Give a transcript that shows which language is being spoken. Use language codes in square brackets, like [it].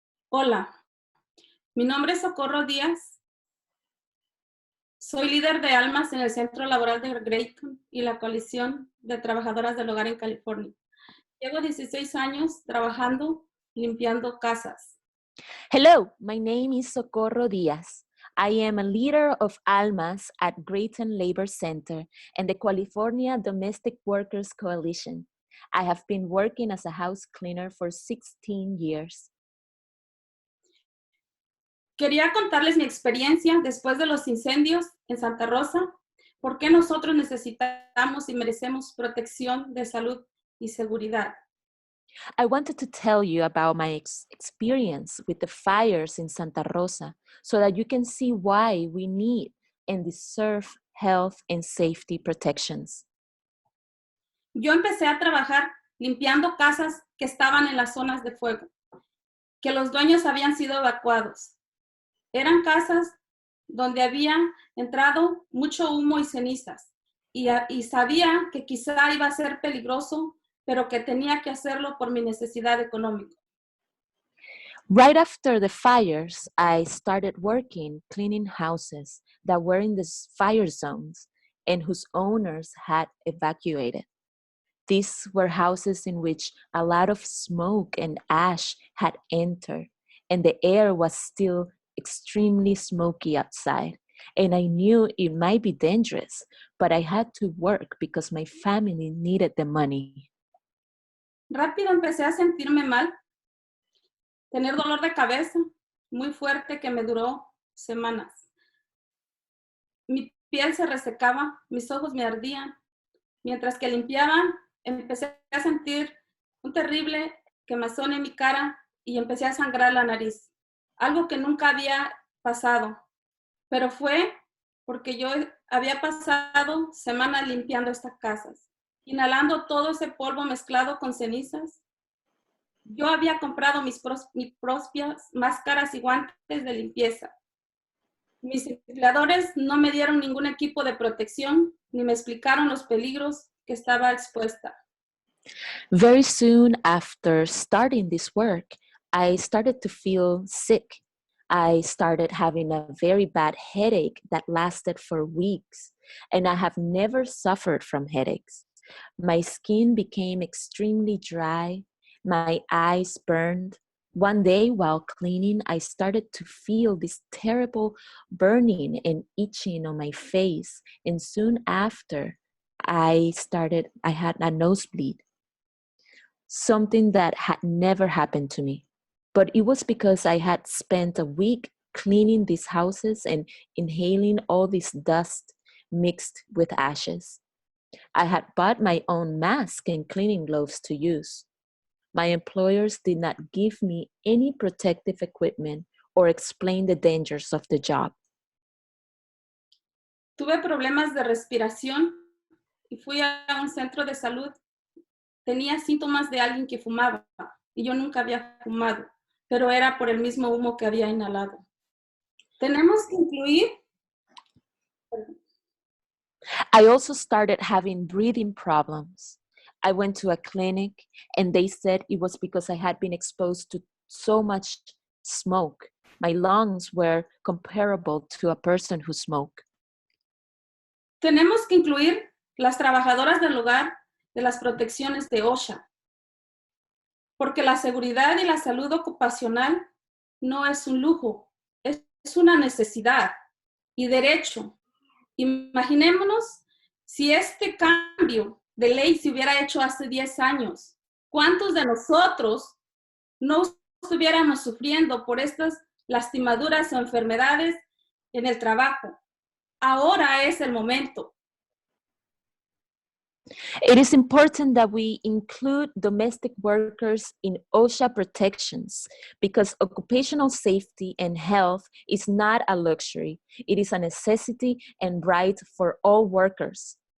[es] Hola, mi nombre es Socorro Díaz. Soy líder de almas en el Centro Laboral de Grayton y la Coalición de Trabajadoras del Hogar en California. Llevo 16 años trabajando limpiando casas. [en] Hello, my name is Socorro Diaz. I am a leader of Almas at Grayton Labor Center and the California Domestic Workers Coalition. I have been working as a house cleaner for 16 years. [es] Quería contarles mi experiencia después de los incendios en Santa Rosa, por qué nosotros necesitamos y merecemos protección de salud y seguridad. [en] I wanted to tell you about my experience with the fires in Santa Rosa so that you can see why we need and deserve health and safety protections. [es] Yo empecé a trabajar limpiando casas que estaban en las zonas de fuego, que los dueños habían sido evacuados. Eran casas donde había entrado mucho humo y cenizas y sabía que quizá iba a ser peligroso, pero que tenía que hacerlo por mi necesidad económica. [en] Right after the fires, I started working cleaning houses that were in the fire zones and whose owners had evacuated. These were houses in which a lot of smoke and ash had entered, and the air was still extremely smoky outside. And I knew it might be dangerous, but I had to work because my family needed the money. [es] Rápido empecé a sentirme mal, tener dolor de cabeza muy fuerte que me duró semanas. Mi piel se resecaba, mis ojos me ardían. Mientras que limpiaba, empecé a sentir un terrible quemazón en mi cara y empecé a sangrar la nariz. Algo que nunca había pasado, pero fue porque yo había pasado semanas limpiando estas casas, inhalando todo ese polvo mezclado con cenizas. Yo había comprado mis propias máscaras y guantes de limpieza. Mis empleadores no me dieron ningún equipo de protección ni me explicaron los peligros que estaba expuesta. [en] Very soon after starting this work, I started to feel sick. I started having a very bad headache that lasted for weeks, and I have never suffered from headaches. My skin became extremely dry. My eyes burned. One day while cleaning, I started to feel this terrible burning and itching on my face. And soon after, I had a nosebleed, something that had never happened to me. But it was because I had spent a week cleaning these houses and inhaling all this dust mixed with ashes. I had bought my own mask and cleaning gloves to use. My employers did not give me any protective equipment or explain the dangers of the job. [es] Tuve problemas de respiración y fui a un centro de salud. Tenía síntomas de alguien que fumaba y yo nunca había fumado, pero era por el mismo humo que había inhalado. Tenemos que incluir. [en] I also started having breathing problems. I went to a clinic and they said it was because I had been exposed to so much smoke. My lungs were comparable to a person who smoked. [es] Tenemos que incluir las trabajadoras del hogar de las protecciones de OSHA, porque la seguridad y la salud ocupacional no es un lujo, es una necesidad y derecho. Imaginémonos si este cambio de ley se hubiera hecho hace 10 años. ¿Cuántos de nosotros no estuviéramos sufriendo por estas lastimaduras o enfermedades en el trabajo? Ahora es el momento. [en] It is important that we include domestic workers in OSHA protections because occupational safety and health is not a luxury. It is a necessity and right for all workers.